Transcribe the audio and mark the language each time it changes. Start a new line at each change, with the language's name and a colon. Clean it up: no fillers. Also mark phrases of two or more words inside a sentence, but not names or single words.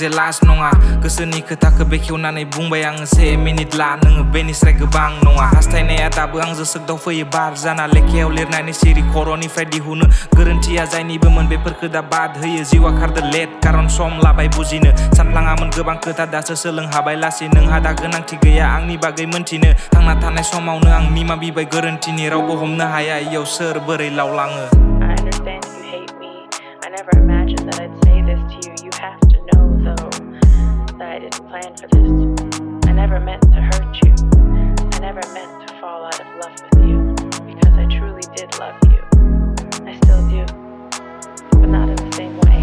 Bodo: जे लास्ट नङा गोसोनि खोथाखौ बेखेवनानै बुंबाय आङो से मिनिट ला नोङो बेनिस्राय गोबां नङा हास्थायनाया दाबो आंजों सोगदाव फैयो बार जाना लेखायाव लिरनानै सिरि खर'निफ्राय दिहुनो गोरोन्थिया जायनिबोमोन बेफोरखौ दा बाद होयो जिउआ खारदो लेट कारन सम लाबाय बुजिनो सानफ्लाङामोन गोबां खोथा दासो सोलों हाबाय लासै नोंहा दा गोनांथि गैया आंनि बागै मोनथिनो थांना थानाय समावनो आं निमा बिबाय गोरोन्थिनि रावबो हमनो हाया इयाव सोर बोरै लावलाङो
English: I never imagined that I'd say this to you. You have to know, though, that I didn't plan for this. I never meant to hurt you. I never meant to fall out of love with you. Because I truly did love you. I still do. But not in the same way.